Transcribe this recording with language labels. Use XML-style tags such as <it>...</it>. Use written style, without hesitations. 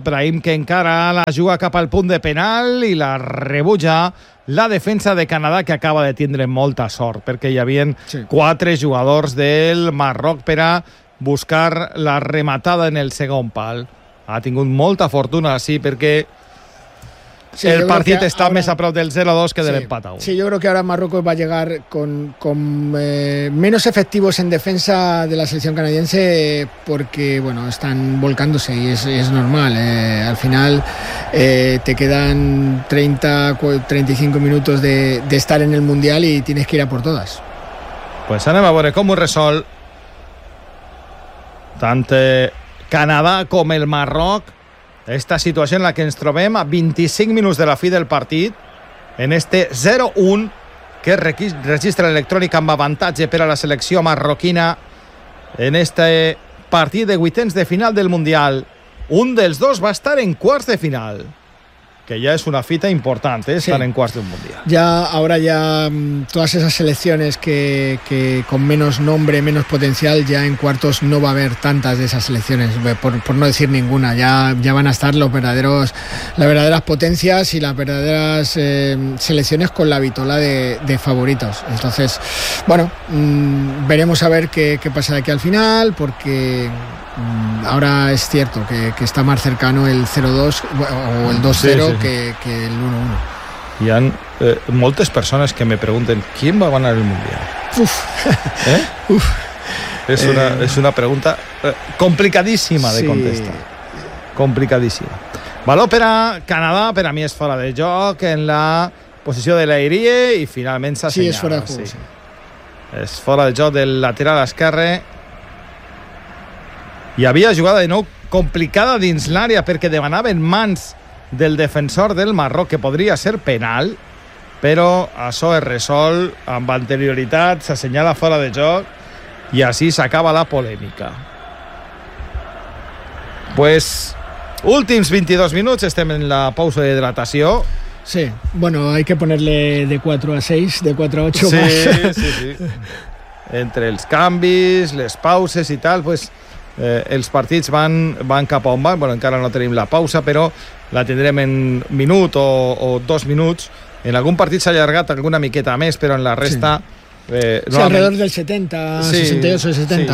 <ca>Brahim que encara la juga cap al punt de penal i la rebutja la defensa de Canadà, que acaba de tindre molta sort perquè hi havien quatre jugadors del Marroc per a buscar la rematada en el segon pal. Ha tingut molta fortuna, sí, perquè sí, el partit està ahora més a prop del 0-2 que sí, del empat a 1.</ca> <es>Sí, yo creo que ahora Marruecos va a llegar con menos efectivos en defensa de la selección canadiense porque, bueno, están volcándose y es normal. Al final te quedan 30, 35 minutos de estar en el Mundial y tienes que ir a por todas.</es> <ca>Pues anem a veure com ho resol tant Canadà com el Marroc esta situació en la que ens trobem a 25 minuts de la fi del partit en este 0-1 que registra l'Electrònic amb avantatge per a la selecció marroquina en este partit de vuitens de final del Mundial. Un dels dos va estar en quarts de final, que ya es una fita importante, ¿eh?</ca> <es>Estar sí, en cuartos de un mundial. Ya, ahora ya todas esas selecciones que con menos nombre, menos potencial, ya en cuartos no va a haber tantas de esas selecciones, por no decir ninguna. Ya van a estar las verdaderas potencias y las verdaderas selecciones con la vitola de favoritos. Entonces, bueno, veremos a ver qué pasa de aquí al final, porque ahora es cierto que está más cercano el 0-2 o el 2-0 sí, sí, sí, que el 1-1. Y han muchas personas que me pregunten quién va a ganar el Mundial. Uf. ¿Eh? Uf. Es una pregunta complicadísima de contestar. Complicadísima. Valor para Canadá, pero a mí es fuera de joc en la posición de la Irie y finalmente se asignaron. Sí, es fuera de juego. Sí. Sí.</es> <ca>Es fuera de joc del lateral esquerre. Hi havia jugada de nou complicada dins l'àrea perquè demanaven mans del defensor del Marroc, que podria ser penal, però això es resol amb anterioritat, s'assenyala fora de joc i així s'acaba la polèmica. Pues, últims 22 minuts, estem en la pausa de hidratació.</ca> <es>Sí, bueno, hay que ponerle de 4 a 6, de 4 a 8 sí, más. Sí, sí, sí.</es> <ca>Entre els canvis, les pauses i tal, pues els partits van cap a on van. Bueno, encara no tenim la pausa, però la tindrem en minut o dos minuts. En algun partit s'ha allargat alguna miqueta més, però en la resta</ca> <es>sí, alrededor del 70, sí, 62 o 70,</es>